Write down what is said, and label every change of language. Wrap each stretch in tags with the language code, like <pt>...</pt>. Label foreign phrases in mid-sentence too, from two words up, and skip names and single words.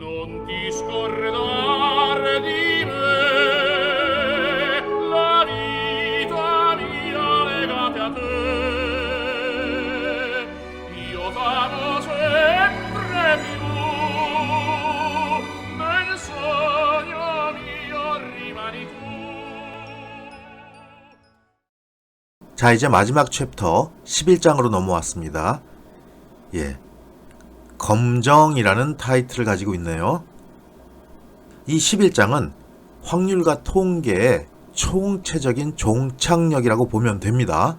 <it>non discordar di me, la vita mia legate a te. Io t'amo sempre più, nel sogno mio rimani tu.</it> <ko>자, 이제 마지막 챕터 11장으로 넘어왔습니다. 검정이라는 타이틀을 가지고 있네요. 이 11장은 확률과 통계의 총체적인 종착역이라고 보면 됩니다.</ko>